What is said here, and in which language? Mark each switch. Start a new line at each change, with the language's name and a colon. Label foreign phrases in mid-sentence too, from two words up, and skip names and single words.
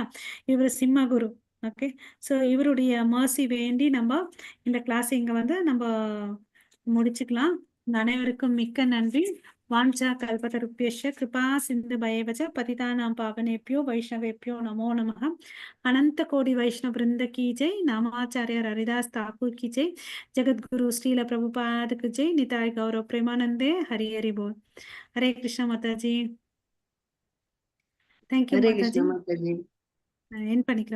Tamil: இவர் சிம்ம குரு. ஓகே. ஸோ இவருடைய மர்சி வேண்டி நம்ம இந்த கிளாஸ் இங்க வந்து நம்ம முடிச்சுக்கலாம். உங்க அனைவருக்கும் மிக்க நன்றி.
Sanskrit: वाञ्छा कल्पतरुभ्यश्च कृपा सिन्धुभ्य एव च पतितानां पावनेभ्यो वैष्णवेभ्यो नमो नमः.
Hindi: अनंत कोटि वैष्णव वृंद की जय. नामाचार्य हरिदास ठाकुर की जय. जगत गुरु श्रील प्रभुपाद की जय. निताय गौरव प्रेमानंदे. हरि हरि बोल. हरे कृष्णा माता जी.
English: thank you
Tamil: ஹரே மாதாஜி. கிருஷ்ணா மாதாஜி. என் பண்ணிக்கலாம்.